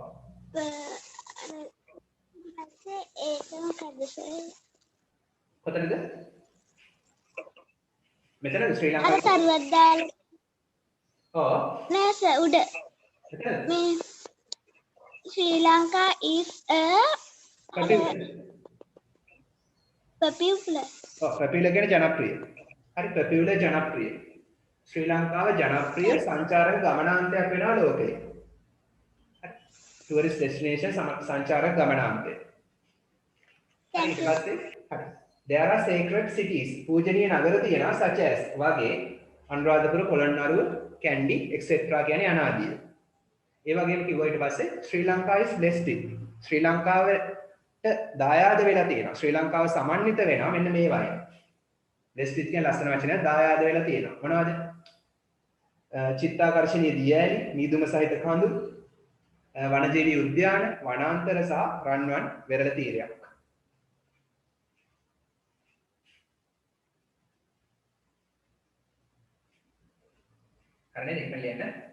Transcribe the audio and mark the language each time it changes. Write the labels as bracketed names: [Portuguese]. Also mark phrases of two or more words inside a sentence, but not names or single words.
[Sinhala] ඒකම කදසය කොතනද මෙතනද ශ්‍රී අර ලංකාවේ තරුවක් දාලා ඔව් නෑ සර් උඩ මෙතනද [English] මේ ශ්‍රී ලංකා is a popular [Sinhala] පැපියුලර් කියන්නේ ජනප්‍රිය. හරි පැපියුලර් ජනප්‍රිය. ශ්‍රී ලංකාව ජනප්‍රිය සංචාරක ගමනාන්තයක් වෙනවා ලෝකයේ. [English] tourist destination [Sinhala] සංචාරක ගමනාන්තය. හරි ඊට පස්සේ හරි. [English] There are sacred cities. [Sinhala] පූජනීය නගර තියෙනවා [English] such as [Sinhala] වගේ අනුරාධපුර පොළොන්නරුව කැන්ඩි etc කියන්නේ අනාදිය. ඒ වගේම කිව්වා ඊට පස්සේ ශ්‍රී ලංකාව [English] is blessed with. [Sinhala] ශ්‍රී ලංකාවට දායාද වෙලා තියෙනවා. ශ්‍රී ලංකාව සමන්විත වෙනවා මෙන්න මේ වගේ. [English] blessed with [Sinhala] කියන ලස්සන වචනයක් දායාද වෙලා තියෙනවා. මොනවද? චිත්තාකර්ෂණීය දියඇලි, මීදුම සහිත කඳු, වනජීවී උද්‍යාන, වනාන්තර සහ රන්වන් වෙරළ තීරයක්. හරිනේ ඉක්මන ලියන්න.